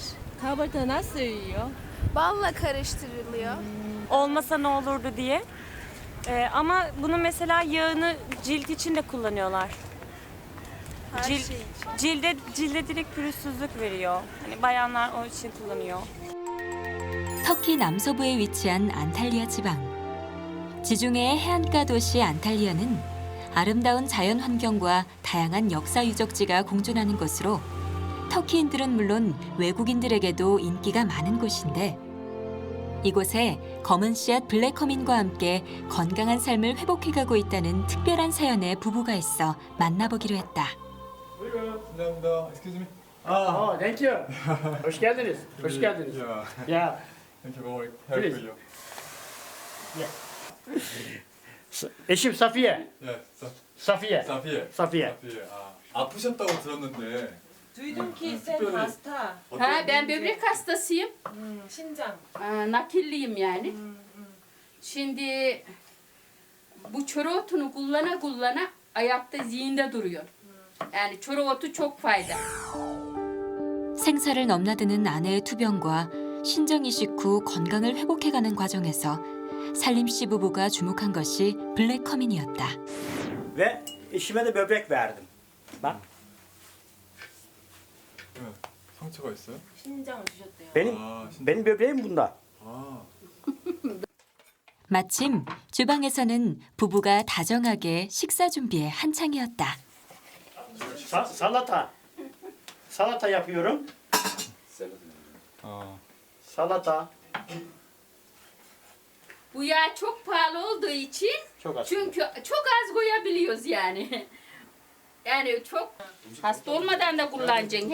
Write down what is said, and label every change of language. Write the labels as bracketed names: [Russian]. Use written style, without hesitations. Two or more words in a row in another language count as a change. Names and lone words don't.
[Turkish] Kahvaltıda nasıl yiyor? Balla karıştırılıyor. Olmasa ne olurdu diye. Ama bunu mesela yağını cilt için de kullanıyorlar. Her şey için. Cilde direkt pürüzsüzlük veriyor. Hani bayanlar o için kullanıyor. [Korean] 터키 남서부에 위치한 안탈리아 지방. 지중해의 해안가 도시 안탈리아는 아름다운 자연 환경과 다양한 역사 유적지가 공존하는 곳으로 터키인들은 물론 외국인들에게도 인기가 많은 곳인데 이곳에 검은 씨앗 블랙커민과 함께 건강한 삶을 회복해가고 있다는 특별한 사연의 부부가 있어 만나보기로 했다. 감사합니다. [English] Excuse me. Thank you. [Turkish] Hoş geldiniz. Hoş geldiniz. [English] Yeah. [Turkish] Ya. [English] Thank you for helping you. [Turkish] Eşim Safiye. [English] Yeah. [Turkish] Safiye. Safiye. Safiye. [Korean] 아프셨다고 들었는데. [Turkish] Duydum ki sen [Korean] 특별히 [Turkish] hasta. Ben böbrek hastasıyım. Şincan. Nakilliyim yani. Şimdi bu çöre otunu kullana ayakta zihinde duruyor. Yani çöre otu çok fayda. [Korean] 생사를 넘나드는 아내의 투병과 신장 이식 후 건강을 회복해가는 과정에서 살림 씨 부부가 주목한 것이 블랙커민이었다. [Turkish] Ve eşime de böbrek verdim. Bak [Korean] 네. 상처가 있어요? 신장을 주셨대요. [Turkish] benim böbreğim bunda. [Korean] 아. 마침 주방에서는 부부가 다정하게 식사 준비에 한창이었다. [Turkish] Salata yapıyorum. Salata. Bu yağ çok pahalı olduğu için Çok az. çünkü çok az koyabiliyoruz yani. Yani çok hasta olmadan da kullanacaksın.